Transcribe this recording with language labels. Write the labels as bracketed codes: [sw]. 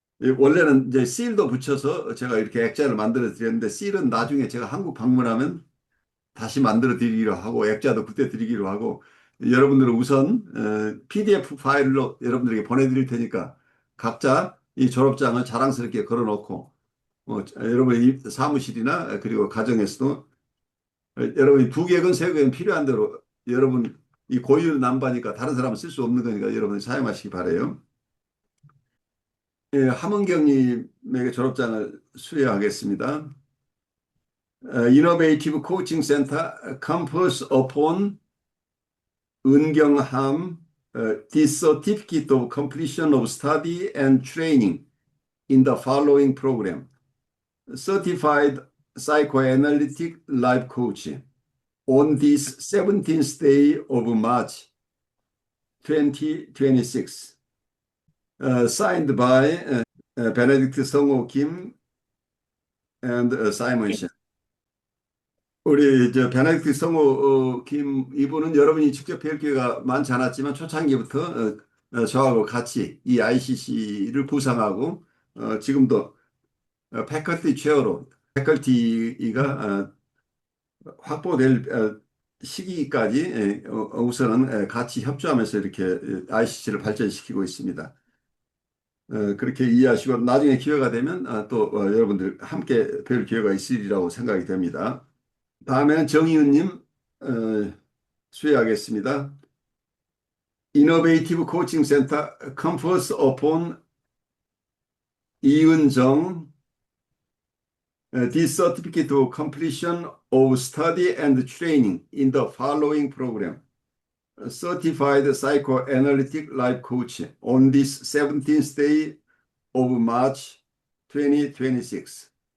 [ko] 원래는 이제 실도 붙여서 제가 이렇게 액자를 만들어 드렸는데 실은 나중에 제가 한국 방문하면 다시 만들어 드리기로 하고 액자도 그때 드리기로 하고 여러분들은 우선 PDF 파일로 여러분들에게 보내드릴 테니까 각자 이 졸업장을 자랑스럽게 걸어놓고 여러분 이 사무실이나 그리고 가정에서도 여러분이 두 개건 세 개건 필요한 대로 여러분 이 고유 남바니까 다른 사람은 쓸 수 없는 거니까 여러분이 사용하시기 바래요. 예, 함은경님에게 졸업장을 수여하겠습니다. [en] 이노베이티브 코칭 센터 캠퍼스 오픈 은경함 the certificate of completion of study and training in the following program. Certified psychoanalytic life coach on this 17th day of March 2026. Signed by Benedict 성호 Kim and Simon Shen. [ko] 우리 저 베네딕트 성호 김 이분은 여러분이 직접 뵐 기회가 많지 않았지만 초창기부터 저하고 같이 이 ICC를 구상하고 지금도 패컬티 체어로 패컬티가 확보될 시기까지 우선은 같이 협조하면서 이렇게 ICC를 발전시키고 있습니다. 그렇게 이해하시고 나중에 기회가 되면 또 여러분들 함께 뵐 기회가 있으리라고 생각이 됩니다. 다음에는 정희은님 수여하겠습니다. [en] 이노베이티브 코칭 센터 컨퍼스 오픈 이은정 This certificate of completion of study and training in the following program. Certified psychoanalytic life coach on this 17th day of March 2026.